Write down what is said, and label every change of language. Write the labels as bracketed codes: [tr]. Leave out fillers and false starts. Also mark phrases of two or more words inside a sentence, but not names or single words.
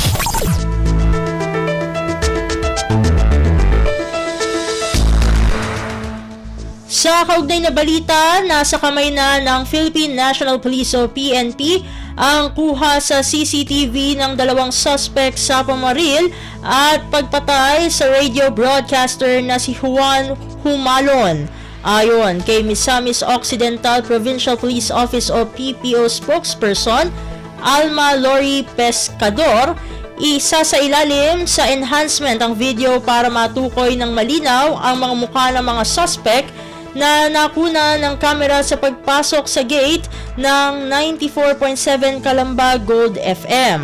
[tl] Sa kaugnay na balita, nasa kamay na ng Philippine National Police o PNP ang kuha sa CCTV ng dalawang suspect sa pamaril at pagpatay sa radio broadcaster na si Juan Humalon. Ayon kay Misamis Occidental Provincial Police Office o PPO spokesperson Alma Lori Pescador, isa sa ilalim sa enhancement ang video para matukoy ng malinaw ang mga mukha ng mga suspect na nakuna ng kamera sa pagpasok sa gate ng 94.7 Calamba Gold FM.